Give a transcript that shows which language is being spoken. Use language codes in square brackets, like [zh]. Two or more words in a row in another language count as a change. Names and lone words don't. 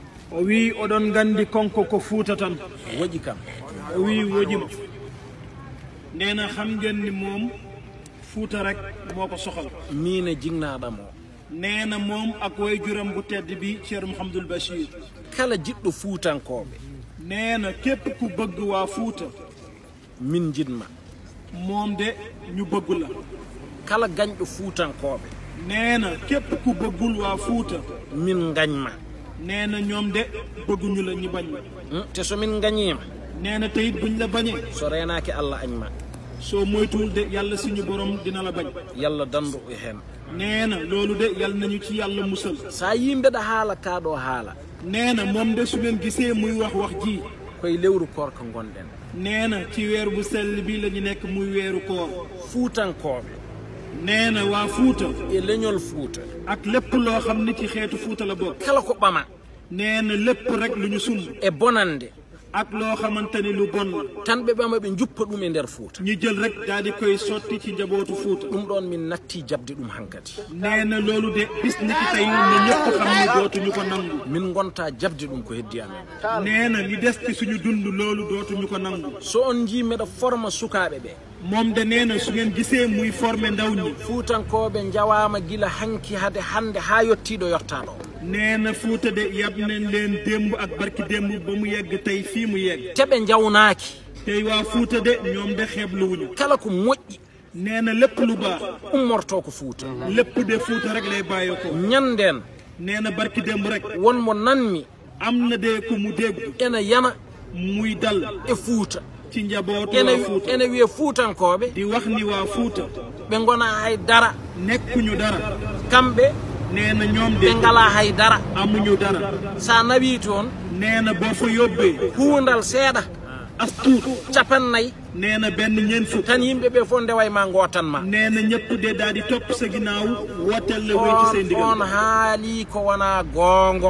[ff] o wi oɗon gandi konko ko Fuuta tan woƴi kam [wo] o wi woƴima nee na xam ngeen ni moom Fuuta rek moo ko soxal [ff] miine jignaɗam o [wo] nee na moom ak way juram bu tedd bi Ceerno Mouhamadoul Bachir [ff] kala jiɗɗo fuutankoɓe [wo] nee na képp ku bëgg waa Fuuta [ff] min jiɗma [wo] moom de ñu bëgg la [ff] kala gañɗo fuutankoɓe [wo] nee na képp ku bëggul waa Fuuta [ff] min gañma [wo] nee na ñoom de bëgguñu la ñu bañ la [ff] te somin gañima [wo] nee na teyit buñ la bañee [ff] so renaki Allah añma [wo] soo moytuwul de yàlla suñu borom dina la bañ [ff] yalla dandu e hen [wo] nee na loolu de yàlla nañu ci yàlla musal [ff] sa yimɓeɗa haala kaɗo haala [wo] nee na moom de su ngeen gisee muy wax ji [ff] koye lewru korka gonɗen [wo] nee na ci weer bu sell bi la ñu nekk muy weeru koor [ff] fuutankoɓe [wo] nee na waa Fuuta [ff] e leñol Fuuta [wo] ak lépp loo xam ni ci xeetu Fuuta la bokk [ff] kala ko ɓama [wo] nee na lépp rek lu ñu sumb [ff] e bonande [wo] ak loo xamante ni lu bon la [ff] tan ɓe ɓama ɓe juppa ɗum e nder Fuuta [wo] ñu jël rek daal di koy sotti ci njabootu Fuuta [ff] ɗum ɗon min natti jabde ɗum hankadi [wo] nee na loolu de bis ni ki tey ne ñëpp xam ni dootuñu ko nangu [ff] min gonta jabde ɗum ko heddi amen [wo] nee na li des ci suñu dund loolu dootuñu ko nangu [ff] so on jii meɗa forma sukaɓe ɓe [wo] moom de nee na su ngeen gisee muy formé ndaw ñi [ff] fuutankoɓe jawama gila hanki hade hande ha yettiɗo yottaɗo [wo] nee na Fuuta de yab nañ leen démb ak barki démb ba mu yegg tey fii mu yegg [ff] teɓe jawnaki [wo] tey waa Fuuta de ñoom de xeebluwuñu [ff] kala ko moƴƴi [wo] nee na lépp lu baax [ff] ummorto ko Fuuta [wo] lépp de Fuuta rek lay bàyyi ko [ff] ñanden [wo] nee na barki démb rek [ff] wonmo nanmi [wo] am na de ku mu dégg [ff] ene yana [wo] muy dal [ff] e Fuuta [wo] ci njabootu waa Fuuta [ff] ene wiye fuutankoɓe [wo] di wax ni waa Fuuta [ff] ɓe gona hay dara [wo] nekkuñu dara [ff] kamɓe [wo] nee na ñoom de [ff] ɓe ngala hay dara [wo] amuñu dara [ff] sa nawi toon [wo] nee na boo fa yóbbee [ff] huundal seeɗa [wo] as tuut [ff] capannayyi [wo] nee na benn ñeent fukk [ff] tan yimɓeɓe fof ndewa ma gootan ma [wo] nee na ñëpp de daal di topp sa ginnaaw wooteel la wéy ci seen ndigal [ff] on haali ko wona goongo